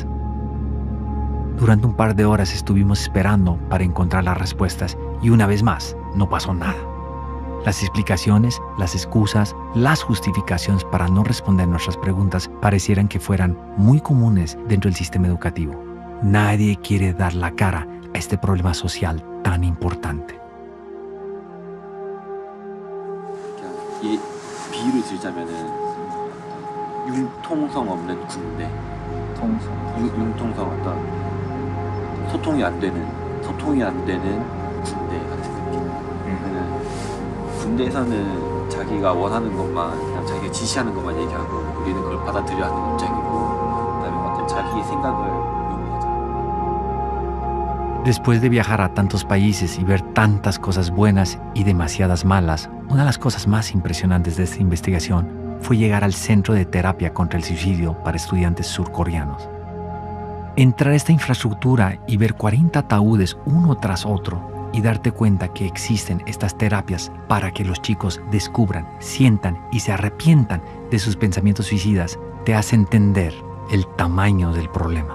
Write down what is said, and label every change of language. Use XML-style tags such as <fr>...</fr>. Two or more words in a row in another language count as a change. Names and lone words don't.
<es>Durante un par de horas estuvimos esperando para encontrar las respuestas y una vez más no pasó nada. Las explicaciones, las excusas, las justificaciones para no responder nuestras preguntas parecieran que fueran muy comunes dentro del sistema educativo. Nadie quiere dar la cara a este problema social tan importante.</es> <ko>이 비유를 들자면은 융통성 없는 군대, 융통성 어떤 소통이 안 되는 군대 같은 느낌. 그러면은 군대에서는 자기가 원하는 것만, 그냥 자기가 지시하는 것만 얘기하고 우리는 그걸 받아들여야 하는 입장이고, 그다음에 어떤 자기의 생각을</ko> <es>Después de viajar a tantos países y ver tantas cosas buenas y demasiadas malas, una de las cosas más impresionantes de esta investigación fue llegar al Centro de Terapia contra el Suicidio para Estudiantes Surcoreanos. Entrar a esta infraestructura y ver 40 ataúdes uno tras otro y darte cuenta que existen estas terapias para que los chicos descubran, sientan y se arrepientan de sus pensamientos suicidas, te hace entender el tamaño del problema.</es>